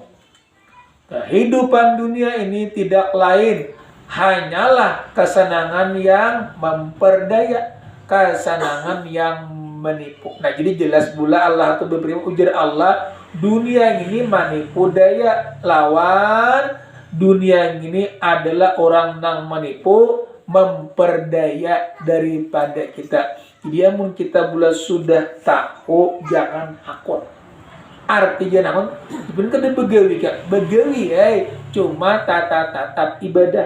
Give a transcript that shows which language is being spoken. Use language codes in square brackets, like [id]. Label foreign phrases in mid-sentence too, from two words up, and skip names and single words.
[id] Kehidupan dunia ini tidak lain hanyalah kesenangan yang memperdaya, kesenangan yang menipu. Nah, jadi jelas pula Allah itu berfirman ujar Allah, dunia ini menipu daya lawan dunia ini adalah orang yang menipu, memperdaya daripada kita. Jadi amun kita pula sudah tahu jangan hakut. Artinya namun sebenarnya begawi cuma tatap ibadah.